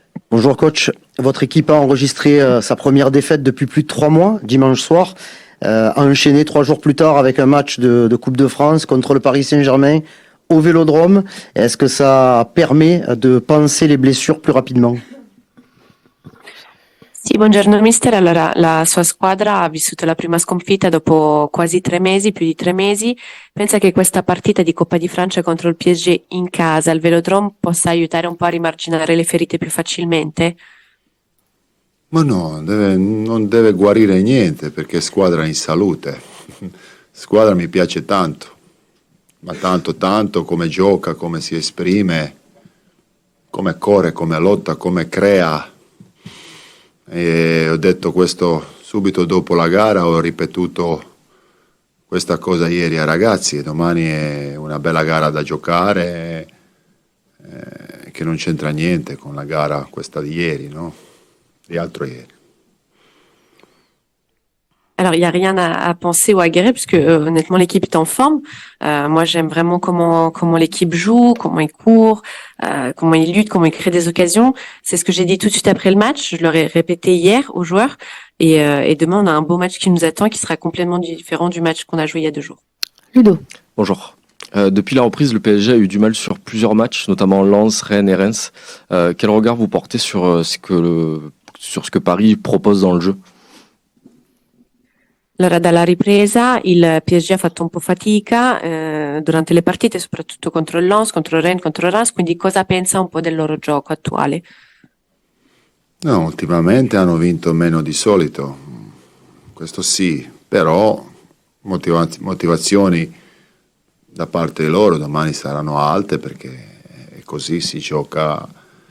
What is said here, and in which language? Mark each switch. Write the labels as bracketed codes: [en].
[fr] Bonjour coach, votre équipe a enregistré sa première défaite depuis plus de 3 mois, dimanche soir, a enchaîné 3 jours plus tard avec un match de Coupe de France contre le Paris Saint-Germain au Vélodrome. Est-ce que ça permet de panser les blessures plus rapidement? [it] Sì, buongiorno mister. Allora, la sua squadra ha vissuto la prima sconfitta dopo quasi 3 mesi, più di 3 mesi. Pensa che questa partita di Coppa di Francia contro il PSG in casa al Velodrome possa aiutare un po' a rimarginare le ferite più facilmente? Ma no, non deve guarire niente perché è squadra in salute. Squadra mi piace tanto, ma tanto come gioca, come si esprime, come corre, come lotta, come crea. E ho detto questo subito dopo la gara, ho ripetuto questa cosa ieri ai ragazzi, e domani è una bella gara da giocare che non c'entra niente con la gara questa di ieri, no? Di altro ieri. [fr] Alors, il n'y a rien à penser ou à guérir, puisque honnêtement, l'équipe est en forme. Moi, j'aime vraiment comment l'équipe joue, comment il court, comment il lutte, comment il crée des occasions. C'est ce que j'ai dit tout de suite après le match. Je leur ai répété hier aux joueurs. Et demain, on a un beau match qui nous attend, qui sera complètement différent du match qu'on a joué il y a 2 jours. Ludo. Bonjour. Depuis la reprise, le PSG a eu du mal sur plusieurs matchs, notamment Lens, Rennes et Reims. Quel regard vous portez sur ce que Paris propose dans le jeu? [it] Allora, dalla ripresa il PSG ha fatto un po' fatica durante le partite, soprattutto contro il Lens, contro il Rennes, contro il Reims, quindi cosa pensa un po' del loro gioco attuale? No, ultimamente hanno vinto meno di solito, questo sì, però motivazioni da parte loro domani saranno alte, perché così si gioca.